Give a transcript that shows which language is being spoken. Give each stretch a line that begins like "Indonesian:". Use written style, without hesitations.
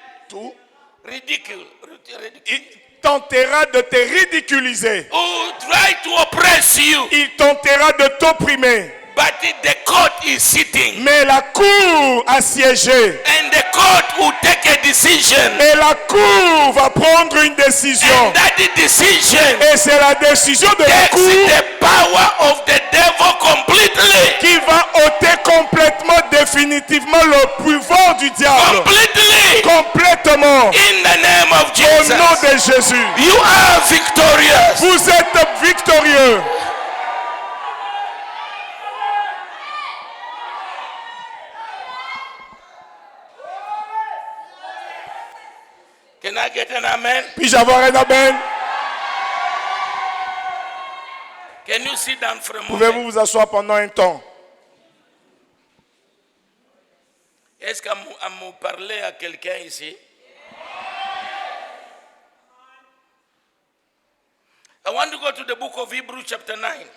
French: tout. Ridicule. Il tentera de te ridiculiser.
English: Will try to oppress you.
French: Il tentera de t'opprimer.
English: But the court is sitting.
French: Mais la cour a siégé.
English: And the court will take a decision.
French: Et la cour va prendre une décision.
English: And that decision
French: Et c'est la décision de la
English: takes
French: cour
English: the power of the devil completely.
French: qui va ôter complètement, définitivement le pouvoir du diable.
English: Completely.
French: Complètement.
English: In the name of
French: Au
English: Jesus.
French: nom de Jésus.
English: You are victorious.
French: Vous êtes victorieux.
English: Can I get an amen?
French: Puis-je avoir un amen?
English: Can you sit down for a moment?
French: Pouvez-vous vous asseoir pendant un temps? Est-ce qu'à me parler à quelqu'un ici?
English: I want to go to the book of Hebrews chapter 9,